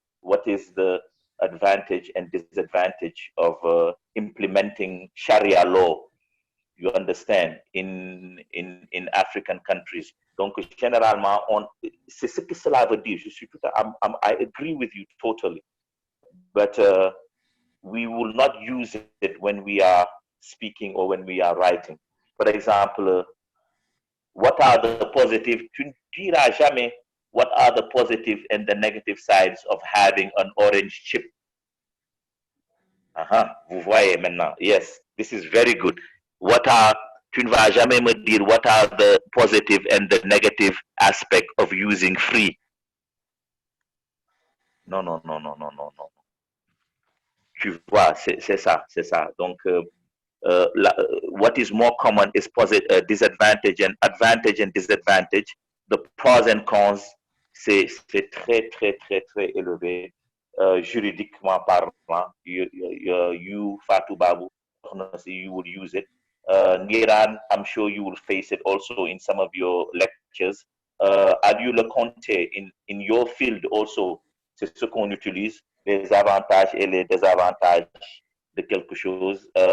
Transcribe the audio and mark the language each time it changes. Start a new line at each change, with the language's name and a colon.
English: What is the advantage and disadvantage of implementing Sharia law? You understand, in African countries.
French: Donc, généralement, c'est ce que cela veut dire.
English: I agree with you totally. But we will not use it when we are speaking or when we are writing. For example, what are the positive?
French: Tu ne diras jamais
English: what are the positive and the negative sides of having an orange chip.
French: Vous voyez maintenant.
English: Yes, this is very good.
French: Tu ne vas jamais me dire
English: what are the positive and the negative aspect of using free.
French: Non. Tu vois, c'est ça.
English: Donc, what is more common is disadvantage and advantage and disadvantage. The pros and cons,
French: c'est très élevé. Juridiquement parlant,
English: you Fatou Babu, you will use it. Ngiran, I'm sure you will face it also in some of your lectures.
French: Adieu le Conte,
English: in your field also,
French: c'est ce qu'on utilise, les avantages et les désavantages de quelque chose.